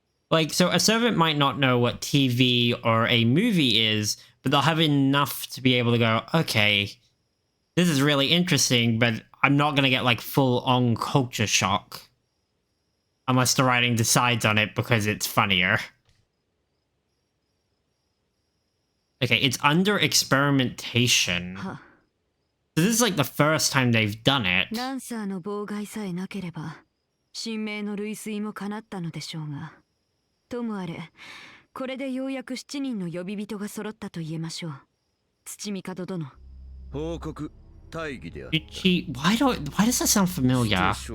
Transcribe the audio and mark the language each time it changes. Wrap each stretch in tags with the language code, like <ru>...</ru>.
<en>Like, so a servant might not know what TV or a movie is, but they'll have enough to be able to go, okay, this is really interesting, but I'm not going to get like full-on culture shock. Unless the writing decides on it because it's funnier. Okay, it's under experimentation. So this is like the first time they've done it.</en> <ja>ランサーの妨害さえなければ、神明の類推も叶ったのでしょうが。ともあれ、これでようやく7人の呼び人が揃ったと言えましょう。土御門殿。報告、大義である。</ja> <en>Why does that sound familiar?</en>